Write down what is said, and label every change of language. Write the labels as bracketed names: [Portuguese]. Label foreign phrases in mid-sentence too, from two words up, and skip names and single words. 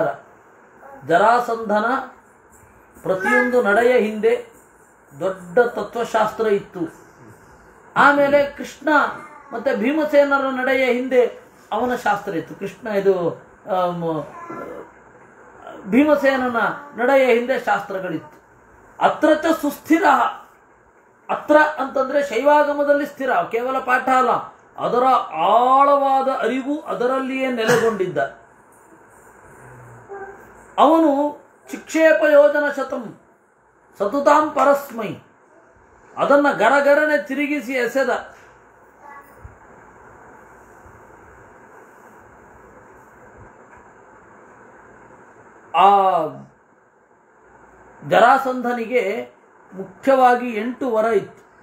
[Kannada] ಜರಾಸಂಧನ ಪ್ರತಿಯೊಂದು ನಡೆಯ ಹಿಂದೆ ದೊಡ್ಡ ತತ್ವಶಾಸ್ತ್ರ ಇತ್ತು. ಆಮೇಲೆ ಕೃಷ್ಣ ಮತ್ತೆ ಭೀಮಸೇನರ ನಡೆಯ ಹಿಂದೆ ಅವನ ಶಾಸ್ತ್ರ ಇತ್ತು. ಕೃಷ್ಣ ಇದು ಭೀಮಸೇನನ ನಡೆಯ ಹಿಂದೆ ಶಾಸ್ತ್ರಗಳಿತ್ತು. [Sanskrit] ಅತ್ರ ಚ ಸುಸ್ಥಿರ, [Kannada] ಅತ್ರ ಅಂತಂದ್ರೆ ಶೈವಾಗಮದಲ್ಲಿ ಸ್ಥಿರ, ಕೇವಲ ಪಾಠ ಅಲ್ಲ, ಅದರ ಆಳವಾದ ಅರಿವು ಅದರಲ್ಲಿಯೇ ನೆಲೆಗೊಂಡಿದ್ದ. [Sanskrit] ಅವನು ಚಿಕ್ಷೇಪ ಯೋಜನ ಶತಂ ಸತುತಾಂ ಪರಸ್ಮೈ, [Kannada] ಅದನ್ನ ಗರಗರನೆ ತಿರುಗಿಸಿ ಎಸೆದ. ಆ ಜರಾಸಂಧನಿಗೆ ಮುಖ್ಯವಾಗಿ 8 ವರ ಇತ್ತು.